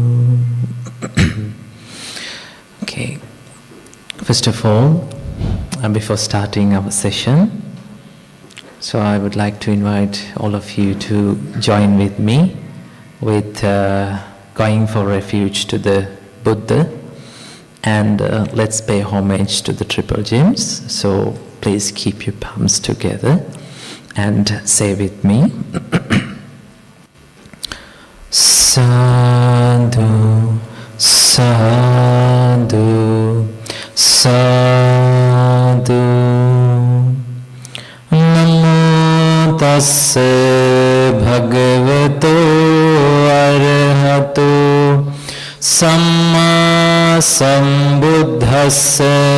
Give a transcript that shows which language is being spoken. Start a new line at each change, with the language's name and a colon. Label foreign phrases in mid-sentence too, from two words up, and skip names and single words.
English: Okay, first of all, before starting our session, so I would like to invite all of you to join with me with going for refuge to the Buddha, and let's pay homage to the triple gems. So please keep your palms together and say with me.
Pali: Sadhu, sadhu, sadhu. Namo tassa bhagavato arahato samma sambuddhassa.